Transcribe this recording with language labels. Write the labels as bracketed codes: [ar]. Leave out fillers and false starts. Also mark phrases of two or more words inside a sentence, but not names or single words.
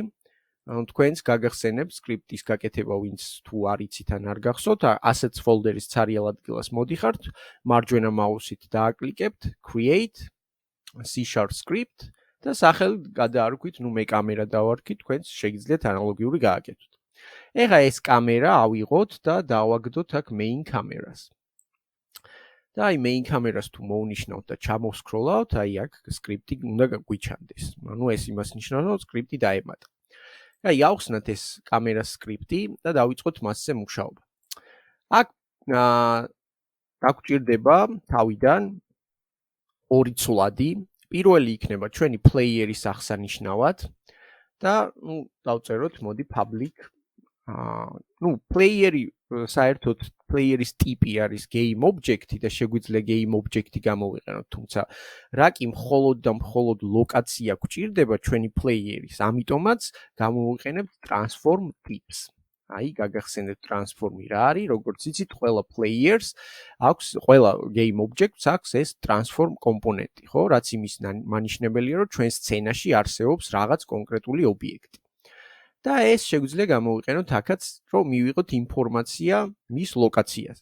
[ka] თქვენს გაგახსენებთ სკრიპტის გაკეთება, ვინც თუ არ იცით ან არ გახსოვთ, [en] assets folder- [ka] ის ცარიელ ადგილას მოდიხართ, მარჯვენა მაუსით დააკლიკებთ [en] create C# script [ka] და სახელით გადაარქვით, ნუ მე კამერა დავარქვი, თქვენს შეგიძლიათ ანალოგიური გააკეთოთ. ეხლა ეს კამერა ავიღოთ და დავაგდოთ აქ [en] main cameras. [ka] და აი [en] main cameras [ka] თუ მოვნიშნავთ და ჩამოვსკროლავთ, აი აქ სკრიპტი უნდა გვიჩანდეს. ანუ ეს იმას ნიშნავს, რომ სკრიპტი დაემატა. აი ავხსნათ ეს კამერას სკრიპტი და დავიწყოთ მასზე მუშაობა. აქ დაგვჭირდება თავიდან ორი ცვლადი. პირველი იქნება ჩვენი playeri-ის აღსანიშნავად და ნუ დავწეროთ მოდი public. ნუ playeri საერთოდ playeri-ის ტიპი არის [en] game object- [ka] ი და შეგვიძლია [en] game object- [ka] ი გამოვიყენოთ, თუმცა რა კი მხოლოდ და მხოლოდ ლოკაცია გვჭირდება ჩვენი playeri-ის, ამიტომაც გამოვიყენებთ [en] transform types. [ka] აი, გაგახსენებთ transform-ი რა არის, როგორც იცით, ყველა players აქვს, ყველა [en] game object- [ka] ს აქვს ეს transform კომპონენტი, ხო? რაც იმის მანიშნებელია, რომ ჩვენ სცენაში არსებობს რაღაც კონკრეტული ობიექტი. და ეს შეგვიძლია გამოვიყენოთ აქაც, რომ მივიღოთ ინფორმაცია მის ლოკაციაზე.